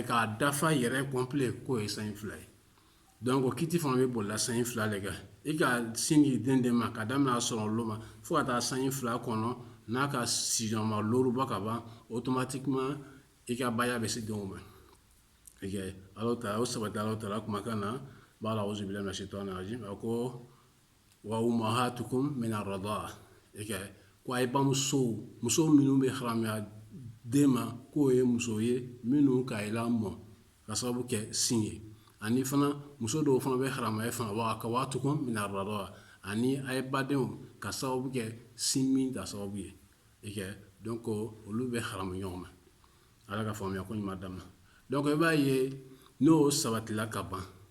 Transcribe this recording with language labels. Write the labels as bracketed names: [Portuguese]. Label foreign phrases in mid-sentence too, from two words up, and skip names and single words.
[Bambara] k'a dafa yɛrɛ complet k'o ye sanji 2 ye donc kiti fana bɛ bolila sanji 2 de kan i ka sin di den de ma ka daminɛ a sɔrɔlo ma fo ka taa sanji 2 kɔnɔ n'a ka sijɔnma 6 bɔ ka ban automatiquement i ka baya bɛ se denw ma [Arabic] الله تعالى [Bambara] o sabati [Arabic] الله تعالى [Bambara] kumakan na bala [Arabic] أعوذ بالله من الشيطان الرجيم [Bambara] a ko [Arabic] وأمهاتكم من الرضاعة [Bambara] ko a ye bamusow muso minnu bɛ haramuya den ma k'o ye muso ye minnu ka i lamɔ ka sababu kɛ sin ye ani fana muso dɔw fana bɛ haramuya fana [Arabic] وأخواتكم من الرضاعة [Bambara] ani a ye badenw ka sababu kɛ sin min ta sababu ye donc olu bɛ haramu ɲɔgɔn ma ala ka faamuya ko ɲuman dama donc i b'a ye n'o sabatila ka ban